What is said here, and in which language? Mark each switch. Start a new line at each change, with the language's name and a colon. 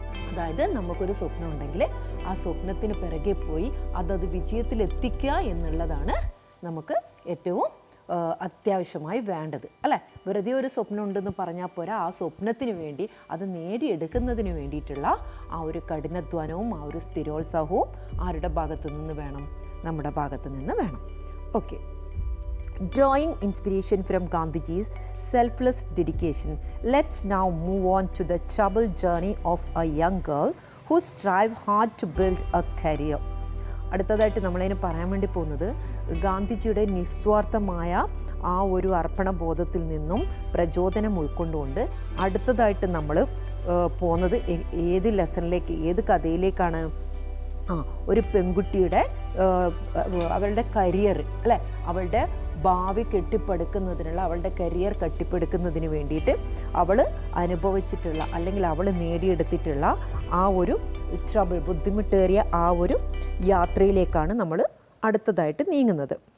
Malayalam: അതായത് നമുക്കൊരു സ്വപ്നം ഉണ്ടെങ്കിൽ ആ സ്വപ്നത്തിന് പിറകെ പോയി അതത് വിജയത്തിലെത്തിക്കുക എന്നുള്ളതാണ് നമുക്ക് ഏറ്റവും അത്യാവശ്യമായി വേണ്ടത് അല്ലേ. വെറുതെ ഒരു സ്വപ്നം ഉണ്ടെന്ന് പറഞ്ഞാൽ പോരാ, ആ സ്വപ്നത്തിന് വേണ്ടി അത് നേടിയെടുക്കുന്നതിന് വേണ്ടിയിട്ടുള്ള ആ ഒരു കഠിനാധ്വാനവും ആ ഒരു സ്ഥിരോത്സാഹവും ആരുടെ ഭാഗത്തു നിന്ന് വേണം? നമ്മുടെ ഭാഗത്ത് നിന്ന് വേണം. Okay.
English: Drawing inspiration from Gandhiji's selfless dedication, let's now move on to the troubled journey of a young girl who strive hard to build a career.
Malayalam: അടുത്തതായിട്ട് നമ്മളതിന് പറയാൻ വേണ്ടി പോകുന്നത് ഗാന്ധിജിയുടെ നിസ്വാർത്ഥമായ ആ ഒരു അർപ്പണബോധത്തിൽ നിന്നും പ്രചോദനം ഉൾക്കൊണ്ടുകൊണ്ട് അടുത്തതായിട്ട് നമ്മൾ പോകുന്നത് ഏത് ലെസണിലേക്ക്, ഏത് കഥയിലേക്കാണ്? ഒരു പെൺകുട്ടിയുടെ അവളുടെ കരിയർ അല്ലേ, അവളുടെ ഭാവി കെട്ടിപ്പടുക്കുന്നതിനുള്ള, അവളുടെ കരിയർ കെട്ടിപ്പടുക്കുന്നതിന് വേണ്ടിയിട്ട് അവൾ അനുഭവിച്ചിട്ടുള്ള അല്ലെങ്കിൽ അവൾ നേടിയെടുത്തിട്ടുള്ള ആ ഒരു ബുദ്ധിമുട്ടേറിയ ആ ഒരു യാത്രയിലേക്കാണ് നമ്മൾ അടുത്തതായിട്ട് നീങ്ങുന്നത്.